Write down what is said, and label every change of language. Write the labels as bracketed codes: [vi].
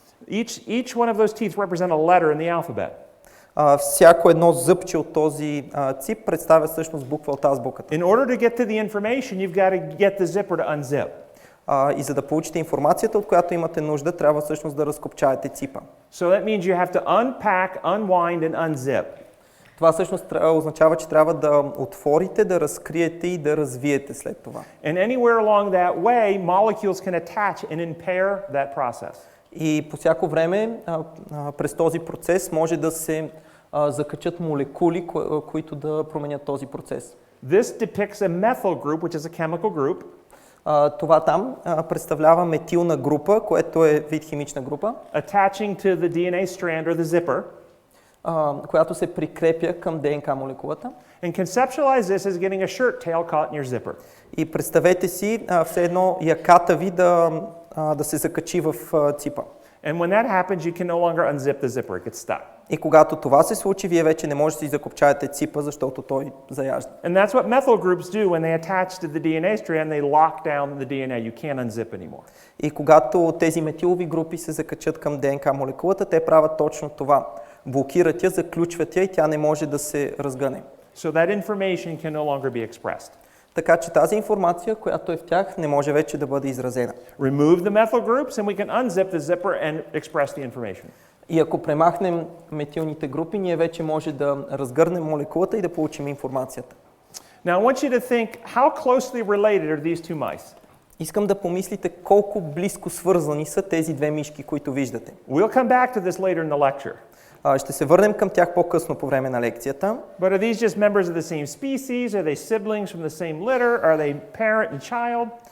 [en] each one of those teeth represent a letter in the alphabet. [bg] всяко едно зъбче от този цип представя всъщност буква от азбуката. [en] In order to get to the information, you've got to get the zipper to unzip. [bg] И за да получите информацията, от която имате нужда, трябва всъщност да разкопчаете ципа. [en] So that means you have to unpack, unwind, and unzip. [bg] Това всъщност означава, че трябва да отворите, да разкриете и да развиете след това. [en] And anywhere along that way, molecules can attach and impair that process. [bg] И по всяко време през този процес може да се закачат молекули, които да променят този процес. [en] This depicts a methyl group, which is a chemical group. [bg] Това там представлява метилна група, което е вид химична група, [en] Attaching to the DNA strand or the zipper. [bg] Която се прикрепя към ДНК молекулата. [en] And conceptualize this as getting a shirt tail caught in your zipper. [bg] И представете си все едно яката ви да се закачи в ципа. [en] And when that happens, you can no longer unzip the zipper. It gets stuck. [bg] И когато това се случи, вие вече не можете да си закопчаете ципа, защото той заяжда. [en] And that's what methyl groups do when they attach to the DNA strand, they lock down the DNA. You can't unzip anymore. [bg] И когато тези метилови групи се закачат към ДНК молекулата, те правят точно това. Блокират я, заключват я и тя не може да се разгъне. [en] So that information can no longer be expressed. [bg] Така че тази информация, която е в тях, не може вече да бъде изразена. [en] Remove the methyl groups and we can unzip the zipper and express the information. [bg] И ако премахнем метилните групи, ние вече може да разгърнем молекулата и да получим информацията. [en] Now I want you to think, how closely related are these two mice? [bg] Искам да помислите колко близко свързани са тези две мишки, които виждате. [en] We'll come back to this later in the lecture. [bg] Ще се върнем към тях по-късно по време на лекцията. [en] But are these just members of the same species? Are they siblings from the same litter? Are they parent and child?